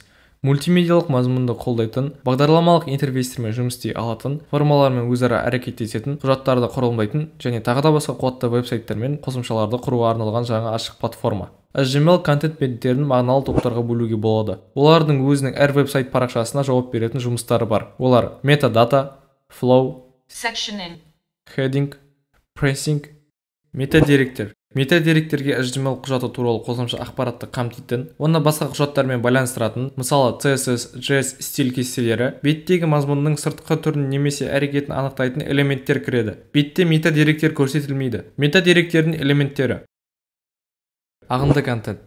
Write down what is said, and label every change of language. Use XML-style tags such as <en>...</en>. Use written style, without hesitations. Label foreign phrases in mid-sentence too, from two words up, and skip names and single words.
<kk>Мультимедиалық мазмұнды қолдайтын, бағдарламалық интерфейстермен жұмыс істей алатын, формалармен өзара әрекеттесетін, құжаттарды құрылымдайтын және тағы да басқа қуатты веб-сайттар мен қосымшаларды құруға арналған жаңа ашық платформа. HTML контент беттерін мағыналы топтарға бөлуге болады. Олардың өзінің әр веб-сайт парақшасына жауап беретін жұмыстары бар. Олар</kk> <en>metadata, flow,</en> <kk>sectioning,</kk> <en>heading, pressing,</en> <kk>метадеректер. Метадеректерге HTML құжаты туралы қосымша ақпаратты қамтитын, оны басқа құжаттармен байланыстыратын, мысалы CSS, JS стиль кестелері, беттегі мазмұнның сыртқы түрін немесе әрекетін анықтайтын элементтер кіреді. Бетте метадеректер көрсетілмейді. Метадеректердің элементтері: ағынды контент.</kk>